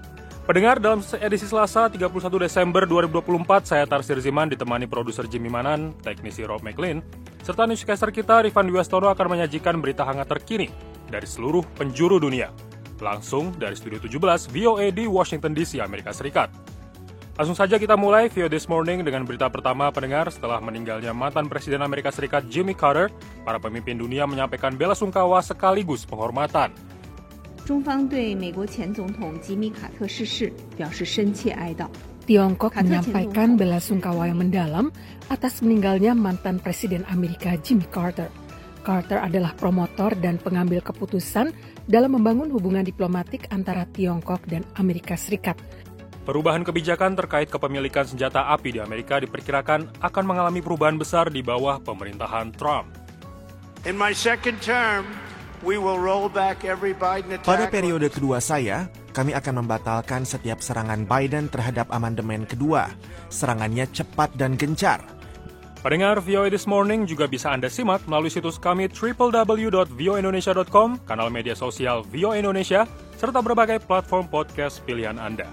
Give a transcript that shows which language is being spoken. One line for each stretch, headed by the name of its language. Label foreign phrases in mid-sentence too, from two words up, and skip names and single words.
Indonesian: Pendengar, dalam edisi Selasa 31 Desember 2024, saya Tarsir Ziman ditemani produser Jimmy Manan, teknisi Rob McLean, serta newscaster kita Rifan Wiastono akan menyajikan berita hangat terkini dari seluruh penjuru dunia. Langsung dari Studio 17 VOA di Washington DC, Amerika Serikat. Langsung saja kita mulai VOA This Morning dengan berita pertama pendengar. Setelah meninggalnya mantan Presiden Amerika Serikat Jimmy Carter, para pemimpin dunia menyampaikan belasungkawa sekaligus penghormatan.
Chinese: 中方对美国前总统吉米·卡特逝世表示深切哀悼。
Indonesian: Tiongkok menyampaikan belasungkawa yang mendalam atas meninggalnya mantan Presiden Amerika Jimmy Carter. Carter adalah promotor dan pengambil keputusan dalam membangun hubungan diplomatik antara Tiongkok dan Amerika Serikat. Perubahan kebijakan terkait kepemilikan senjata api di Amerika diperkirakan akan mengalami perubahan besar di bawah pemerintahan Trump.
English: In my second term, we will roll back every Biden attack.
Indonesian: Pada periode kedua saya, kami akan membatalkan setiap serangan Biden terhadap amandemen kedua. Serangannya cepat dan gencar. Pendengar VOA This Morning juga bisa Anda simak melalui situs kami www.voaindonesia.com, kanal media sosial VOA Indonesia, serta berbagai platform podcast pilihan Anda.